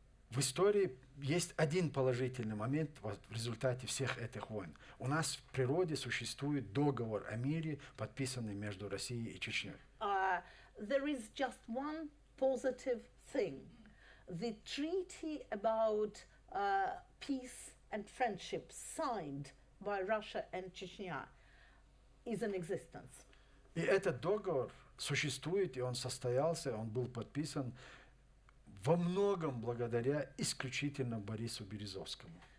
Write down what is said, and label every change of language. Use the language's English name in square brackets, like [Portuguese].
[Russian] В истории есть один положительный момент в результате всех этих войн. У нас в природе существует договор о мире, подписанный между Россией и Чечней. [English] There is just one positive thing. The treaty about peace and friendship signed by Russia and Chechnya is in existence. [Russian] И этот договор существует, и он состоялся, он был подписан во многом благодаря исключительно Борису Березовскому.